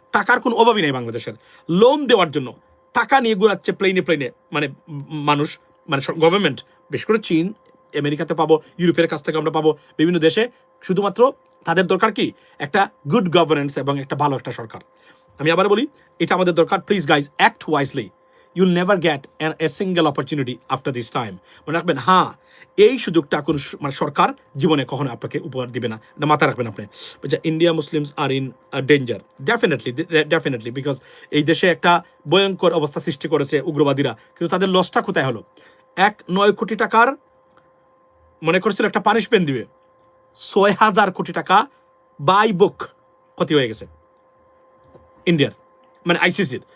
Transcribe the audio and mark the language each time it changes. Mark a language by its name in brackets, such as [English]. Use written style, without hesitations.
[Bangla] টাকার কোনো অভাবই নেই বাংলাদেশের। লোন দেওয়ার জন্য টাকা নিয়ে ঘুরাচ্ছে প্লেনে মানে মানুষ, মানে গভর্নমেন্ট, বিশেষ করে চীন, আমেরিকাতে পাবো, ইউরোপের কাছ থেকে আমরা পাবো, বিভিন্ন দেশে। শুধুমাত্র তাদের দরকার কি? একটা গুড গভর্নেন্স এবং একটা ভালো একটা সরকার। আমি আবার বলি, এটা আমাদের দরকার। [English] Please guys, act wisely. You'll never get a single opportunity after this time. [Bangla] মনে রাখবেন, হ্যাঁ, এই সুযোগটা কোন মানে সরকার জীবনে কখনো আপনাকে উপহার দিবে না, এটা মাথায় রাখবেন আপনি। [English] India Muslims are in danger, definitely, because [Bangla] এই দেশে একটা ভয়ঙ্কর অবস্থা সৃষ্টি করেছে উগ্রবাদীরা। কিন্তু তাদের লসটা কোথায় হলো? 9 কোটি টাকার মনে করছিল একটা পানিশমেন্ট দিবে, 6,000 কোটি টাকা বাই বুক ক্ষতি হয়ে গেছে ইন্ডিয়ার, মানে আইসিসির।